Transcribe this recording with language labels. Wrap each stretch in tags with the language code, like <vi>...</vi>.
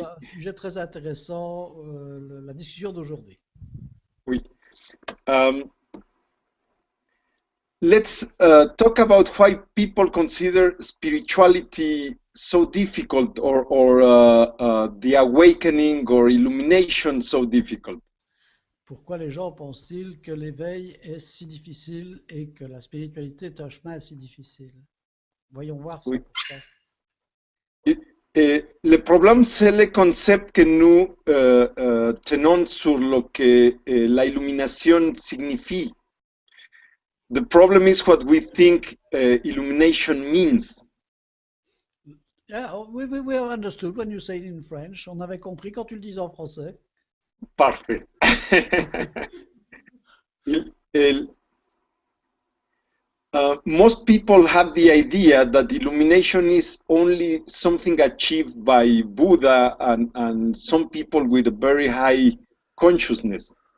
<fr>un sujet très intéressant, la discussion d'aujourd'hui. oui.</fr> <en>Um, let's talk about why people consider spirituality so difficult, or the awakening or illumination so difficult.</en> <fr>Pourquoi les gens pensent-ils que l'éveil est si difficile et que la spiritualité est un chemin si difficile? Voyons voir ça, Oui. pourquoi. Le problème, c'est le concept que nous tenons sur</fr> <es>lo que la illumination</es> <fr>signifie.</fr> <en>The problem is what we think illumination means. Yeah, we understood when you say it in French.</en> <fr>On avait compris quand tu le disais en français. Parfait.</fr> <en>Il- el- Most people have the idea that illumination is only something achieved by Buddha and some people with a very high consciousness.</en>